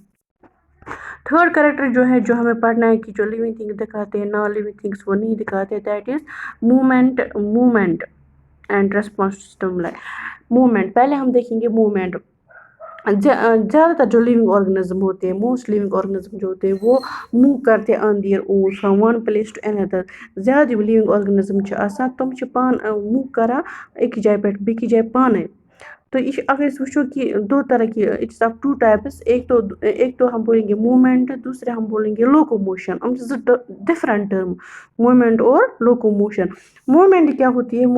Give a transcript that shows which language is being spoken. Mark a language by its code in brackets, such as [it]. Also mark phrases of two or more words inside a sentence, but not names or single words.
[en] third character [hi] जो है जो हमें पढ़ना है कि जो [en] living things [hi] दिखाते हैं [en] non living things [hi] वो नहीं दिखाते, [en] that is movement and response stimuli. [hi] मूवमेंट, पहले हम देखेंगे मूवमेंट। ज़्यादातर जो [en] living organism [hi] होते हैं, [en] most living organism [hi] जो होते हैं वो मूव करते हैं [en] on their own from one place to another. [ks] ज़्यादा [en] living organism [ks] छ आसान तम छ पान मूव करा एक जाय पे बेकि जाय पाने। [hi] तो ये अगर [ks] इस वुचो [hi] कि दो तरह की, [en] it's of two types, [hi] एक तो हम बोलेंगे मूवमेंट, दूसरे हम बोलेंगे लोकोमोशन। हम [en] different term, [hi] मूवमेंट और लोकोमोशन। मूवमेंट क्या होती है?